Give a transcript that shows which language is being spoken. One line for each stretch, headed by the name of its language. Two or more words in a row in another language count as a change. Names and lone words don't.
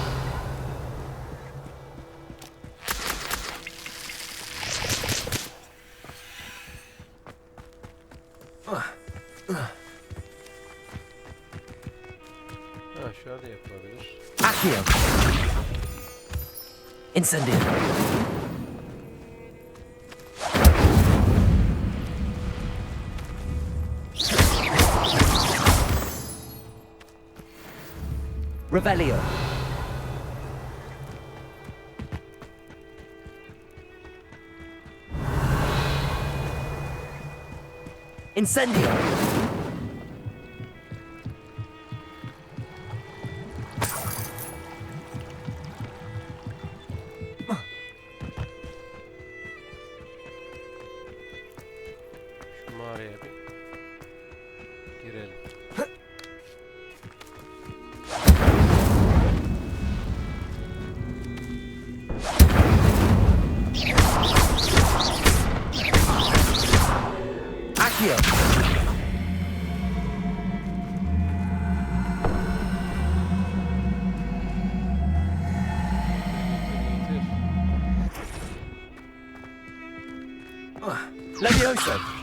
Turkish: Ha, şöyle yapılabilir. Accio. Incendio. Revelio. Incendio. Şu mağaraya bir girelim. Accio. Levioso.